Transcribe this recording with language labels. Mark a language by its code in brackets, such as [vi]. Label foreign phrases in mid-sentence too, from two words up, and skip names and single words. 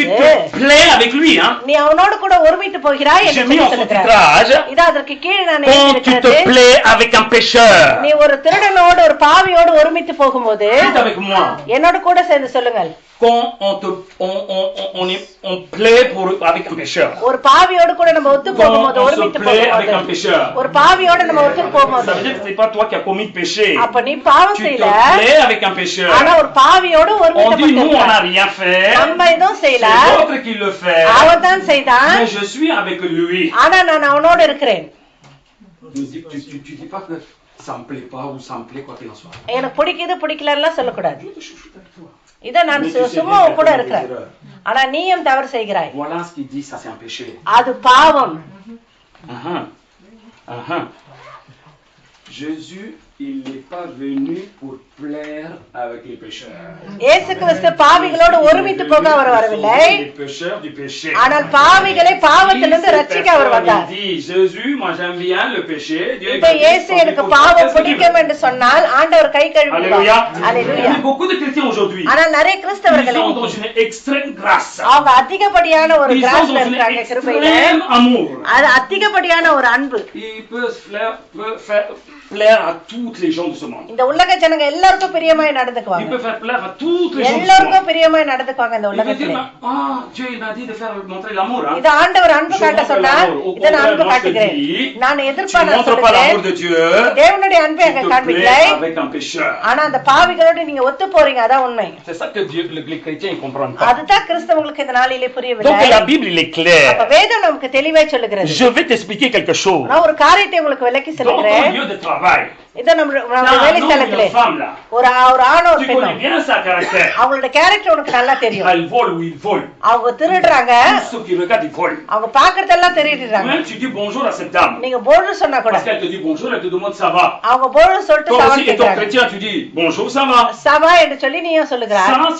[fr] tu te plais avec lui, hein? [ta] நீ அவனோடு கூட ஒருமித்து போகிறாய் என்று சொல்கிறார். இதோ அதற்கு கீழே நான் எழுதியிருக்கிறது, [fr] tu te plais avec un pécheur. [ta] நீ ஒரு திருடனோடு ஒரு பாவியோடு ஒருமித்து போகும்போது என்னோடு கூட சேர்ந்து சொல்லுங்கள். [fr] Quand on plaît avec un pécheur. [ta] ஒரு பாவியோடு கூட நம்ம ஒத்து போகும்போது ஒருமித்து போகும்போது ஒரு பாவியோடு நம்ம ஒத்து போகும்போது [fr] ça veut dire que c'est pas toi qui as commis le péché. [ta] அப்ப நீ பாவம் செய்யல. [fr] Tu te plais avec un pécheur. [ta] ஆனா ஒரு பாவியோடு ஒருமித்து [fr] on dit nous on n'a rien fait. [ta] நம்ம எதுவும் செய்யல. [fr] C'est l'autre qui le fait. [ta] அவன் தான் செய்தான். [fr] Mais je suis avec lui. [ta] ஆனா நான் அவனோடு இருக்கிறேன். [fr] Tu dis pas que ça me plaît pas ou ça me plaît quoi qu'il en soit. [ta] எனக்கு பிடிக்குது பிடிக்கலன்னா சொல்ல கூடாது. இத நான் சும்மா கூட இருக்கிறேன். ஆனா நீயும் தவறு செய்கிறாய். [fr] Voilà ce qu'il dit, ça c'est un péché. [ta] அது பாவம். [fr] Jésus, il n'est pas venu pour plaire avec les pécheurs. [ta] இயேசு கிறிஸ்து பாவிகளோடு ஒருமித்து போக அவர் வரவில்லை. [fr] Les pécheurs du péché. [ta] ஆனால் பாவிகளை பாவத்திலிருந்து ரட்சிக்க அவர் வந்தார். [fr] Il dit Jésus, moi j'aime bien le péché. [ta] இப்ப இயேசு எனக்கு பாவம் பிடிக்கும் என்று சொன்னால் ஆண்டவர் கை கழுவுவார். அல்லேலூயா. [fr] Beaucoup de chrétiens aujourd'hui. [ta] ஆனால் நிறைய கிறிஸ்தவர்கள் [fr] sont dans une extrême grâce. [ta] அவங்க அதிகப்படியான ஒரு கிராஸ்ல இருக்காங்க கிருபையில. அது அதிகப்படியான ஒரு அன்பு. [fr] Il peut plaire à toutes les gens de ce monde. [ta] இந்த உலக ஜனங்க எல்லாருக்கும் பிரியமாய் நடந்துக்குவாங்க. [fr] Il peut faire plaire à toutes les gens. [ta] எல்லாருக்கும் பிரியமாய் நடந்துக்குவாங்க இந்த உலகத்திலே. [fr] Dieu il m'a dit de faire montrer l'amour. [ta] இது ஆண்டவர் அன்பு காட்ட சொன்னார். இத நான் அன்பு காட்டுகிறேன். நான் எதிர்பார்க்கிறேன். [fr] montre pas l'amour de Dieu. [ta] தேவனுடைய அன்பை அங்க காண்பிக்கலை. [fr] Avec un pécheur. [ta] ஆனா அந்த பாவிகளோடு நீங்க ஒத்து போறீங்க, அதான் உண்மை. [fr] C'est ça que Dieu les chrétiens ils comprennent pas. [ta] அதுதான் கிறிஸ்தவங்களுக்கு இந்த நாளிலே புரியவில்லை. [fr] Donc la Bible il est clair. [ta] அப்ப வேதம் நமக்கு தெளிவாய் சொல்லுகிறது. [fr] Je vais t'expliquer quelque chose. [ta] நான் ஒரு காரியத்தை உங்களுக்கு விளக்கி சொல்கிறேன். [fr] Dans ton lieu de travail. [ta] இத நம்ம வேலை ஸ்தலத்திலே ஒரு ஆணோ ஒரு பெண்ணோ அவங்களோட கேரக்டர் உனக்கு நல்லா தெரியும். அவங்க திருடுறாங்க, அவங்க பாக்குறதெல்லாம் திருடுறாங்க. நீங்க போன்ஜூர் சொன்னா கூட அவங்க போன்ஜூர் சொல்லிட்டு சவா என்று சொல்லி நீயும் சொல்லுகிறாய்.